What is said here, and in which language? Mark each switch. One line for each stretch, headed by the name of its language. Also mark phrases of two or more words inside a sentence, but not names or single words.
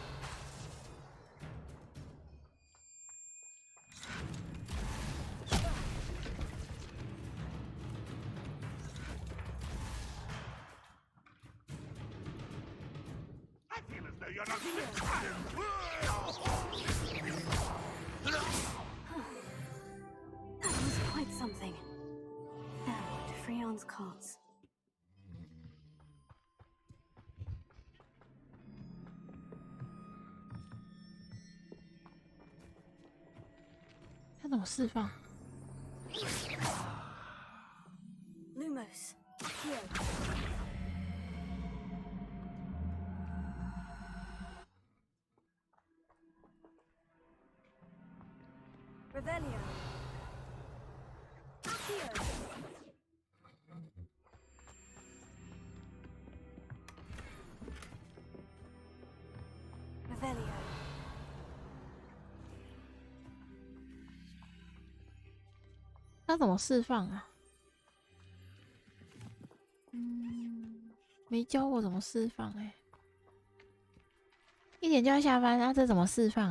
English: I feel as though you're not even That was quite something. Now to Freon's carts.
Chinese: 他怎么释放？
English: Lumos. Here. Revelio. Here. Revelio.
Chinese: 他怎么释放啊？没教我怎么释放哎、一点就要下班，那、这怎么释放啊？